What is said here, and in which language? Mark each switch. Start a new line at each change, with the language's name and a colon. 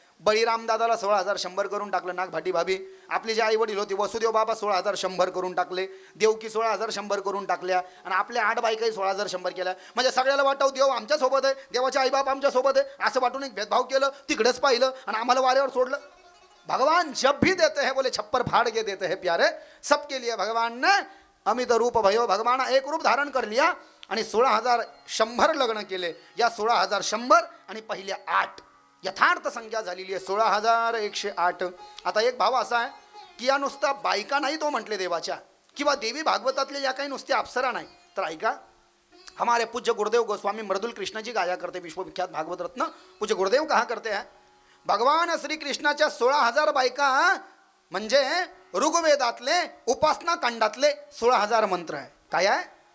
Marathi: बळीराम दादाला 16,100 करून टाकलं. नागभाटी भाभी आपले जे आई वडील होते वसुदेव बाबा 16,100 करून टाकले, देवकी 16,100 करून टाकल्या आणि आपल्या 8 बायकाही 16,100 केल्या. म्हणजे सगळ्याला वाटावं देव आमच्यासोबत आहे, देवाचे आईबाप आमच्यासोबत आहे असं वाटून एक भेदभाव केलं, तिकडेच पाहिलं आणि आम्हाला वाऱ्यावर सोडलं.
Hindi: भगवान जब भी देते हैं बोले छप्पर फाड़ के देते हैं प्यारे, सबके लिए भगवान ने अमित रूप भयो भगवान एक रूप धारण कर लिया
Marathi: आणि 16,100 लग्न केले. या 16,100 आणि पहिल्या 8 यथार्थ संख्या झालेली आहे 16,108. आता एक भाव असा आहे की या नुसता बायका नाही तो म्हटले देवाच्या किंवा देवी भागवतातल्या या काही नुसत्या अप्सरा नाही. तर ऐका,
Hindi: हमारे पूज्य गुरुदेव गोस्वामी मृदुल कृष्ण जी गाया करते, विश्वविख्यात भागवत रत्न पूज्य गुरुदेव कहा करते हैं
Marathi: भगवान श्रीकृष्णाच्या 16,000 बायका म्हणजे ऋग्वेदातले उपासना कांडातले 16,000 मंत्र आहे. काय आहे?